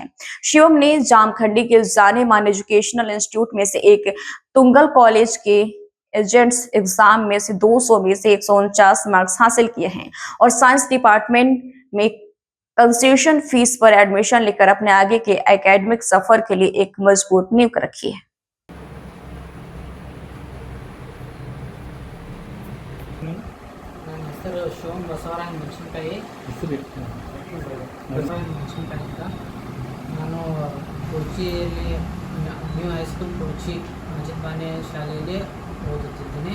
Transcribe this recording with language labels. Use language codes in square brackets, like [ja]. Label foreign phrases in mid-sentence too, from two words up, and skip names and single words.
[hi] शिवम ने जामखंडी के जाने माने [en] educational institute [hi] में से एक तुंगल कॉलेज के [en] agents exam [hi] में से 200 में से 149 मार्क्स हासिल किए हैं और [en] science department [hi] में [en] concession fee [hi] पर एडमिशन लेकर अपने आगे के एकेडमिक सफर के लिए एक मजबूत नींव रखी है। [kn] ನನ್ನ ಹೆಸರು ಶಿವಮ್ ಬಸವರಾಜ್ ಮೆಣಸಿನಕಾಯಿ ಮೆಣಸಿನಕಾಯಿ ಅಂತ. ನಾನು ಕುರ್ಚಿಯಲ್ಲಿ ನ್ಯೂ ಹೈಸ್ಕೂಲ್ ಕುರ್ಚಿ ಅಜಿತ್ ಬಾನೆ ಶಾಲೆಯಲ್ಲಿ ಓದುತ್ತಿದ್ದೀನಿ.